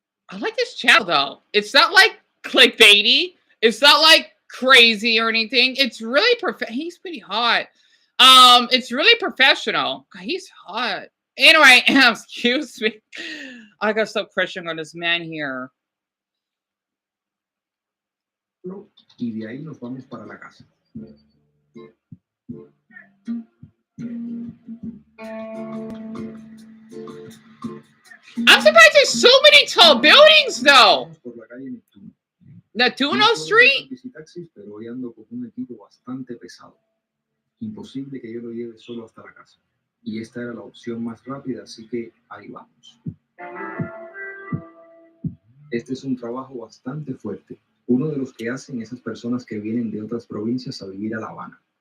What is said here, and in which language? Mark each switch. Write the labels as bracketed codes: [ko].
[en] I like this channel, though. It's not, like, clickbaity. It's not, like, crazy or anything. It's really he's pretty hot. It's really professional. God, he's hot. Anyway, excuse me. I gotta stop pressuring on this man here. [es] Y de ahí nos vamos para la casa. [en] I'm surprised there's so many tall buildings, though. [es] Por la calle Neptuno. [en] Neptuno Street? [es] Taxis, pero hoy ando con un equipo bastante pesado. Imposible que yo lo lleve solo hasta la casa. Y esta era la opción más rápida, así que ahí vamos. Este es un trabajo bastante fuerte. Uno de los que hacen esas personas que vienen de otras provincias a vivir a La Habana.